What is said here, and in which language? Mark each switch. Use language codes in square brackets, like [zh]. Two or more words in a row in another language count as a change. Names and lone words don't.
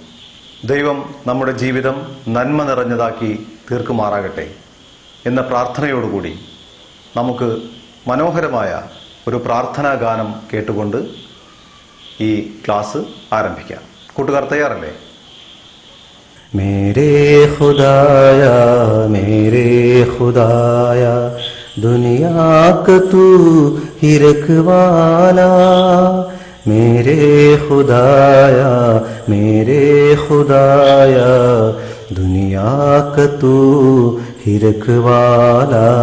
[ml] ദൈവം നമ്മുടെ ജീവിതം നന്മ നിറഞ്ഞതാക്കി തീർക്കുമാറാകട്ടെ എന്ന പ്രാർത്ഥനയോടുകൂടി നമുക്ക് മനോഹരമായ ഒരു പ്രാർത്ഥനാ ഗാനം കേട്ടുകൊണ്ട് ഈ ക്ലാസ് ആരംഭിക്കാം. കൂട്ടുകാർ തയ്യാറല്ലേ? [hi] मेरे खुदाया दुनिया का तू ही रखवाला, मेरे खुदाया दुनिया का तू ही रखवाला.